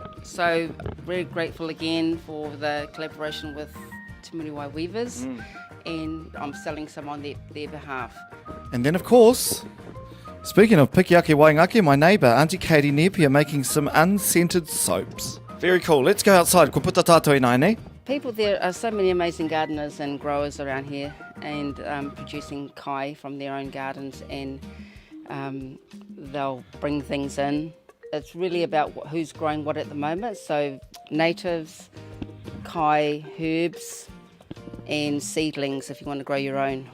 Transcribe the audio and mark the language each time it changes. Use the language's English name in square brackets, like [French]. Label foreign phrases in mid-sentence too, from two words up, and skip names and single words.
[English] So very grateful again for the collaboration with Te Muriwai Weavers, and I'm selling some on their behalf. And then of course, speaking of Pikiake Waingake, my neighbour, Auntie Katie Nepia, making some unscented soaps. Very cool. Let's go outside. [Māori] Ko puta tātou i nai, ne? [English] People, there are so many amazing gardeners and growers around here, and producing kai from their own gardens, and they'll bring things in. It's really about who's growing what at the moment. So natives, kai, herbs, and seedlings if you want to grow your own.